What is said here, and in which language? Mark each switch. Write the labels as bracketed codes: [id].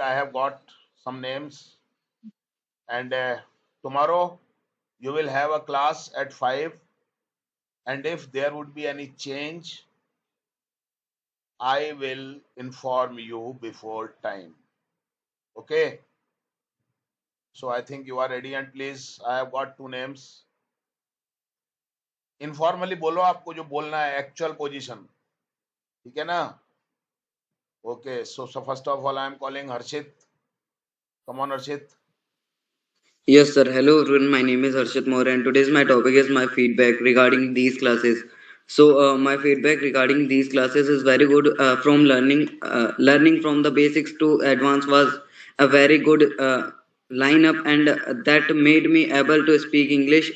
[en] I have got some names, and tomorrow you will have a class at 5. And if there would be any change, I will inform you before time. Okay. So I think you are ready, and please, I have got 2 names. Informally [hi] बोलो आपको जो बोलना है [en] actual position. [hi] ठीक है ना? [en] Okay. So first of all, I am calling Harshit. Come on, Harshit. Yes, sir. Hello, everyone. My name is Harshit Moore, and today's my topic is my feedback regarding these classes. So, my feedback regarding these classes is very good. From learning from the basics to advanced was a very good lineup, and that made me able to speak English.